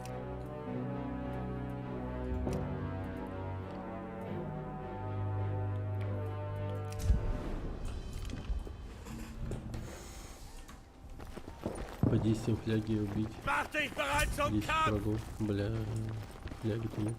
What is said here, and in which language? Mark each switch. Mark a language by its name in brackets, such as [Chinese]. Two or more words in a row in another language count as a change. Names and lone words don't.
[Russian] По 10 фляги убить. [German] Mach dich bereit zum [Russian] 10 [German] Kampf! [Russian] врагов. Бля, фляги-то нет.